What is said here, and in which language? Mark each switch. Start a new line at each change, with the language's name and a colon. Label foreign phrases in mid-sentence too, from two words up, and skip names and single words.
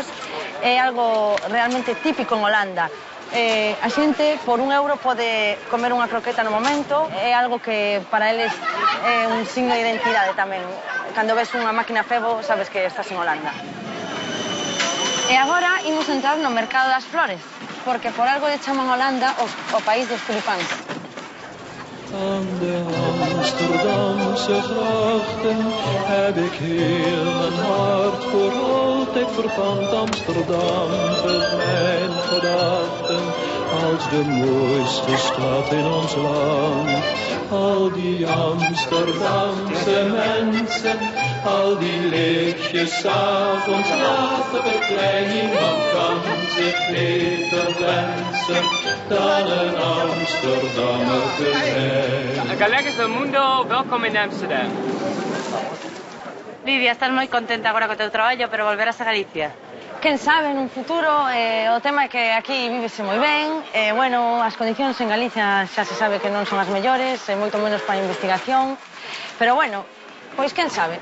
Galician: É algo realmente típico en Holanda. A xente por €1 pode comer unha croqueta no momento, é algo que para eles é un signo de identidade tamén. Cando ves unha máquina Febo sabes que estás en Holanda. E agora imos entrar no Mercado das Flores, porque por algo lle chaman Holanda o país dos tulipáns.
Dutch: Aan de Amsterdamse grachten heb ik heel mijn hart voor altijd verpand. Amsterdam vult mijn gedachten als de mooiste stad in ons land. Al die Amsterdamse mensen, al die lichtjes 's avonds laten we klein. Niemand kan zich beter wensen dan een Amsterdammer te zijn.
Galician: Colegas do mundo,
Dutch: welkom in Amsterdam.
Galician: Lidia, estás moi contenta agora co teu traballo, pero volverás a Galicia? Quen sabe, nun futuro, o tema é que aquí vívese moi ben, bueno, as condicións en Galicia xa se sabe que non son as mellores, moito menos para a investigación, pero bueno, pois quen sabe.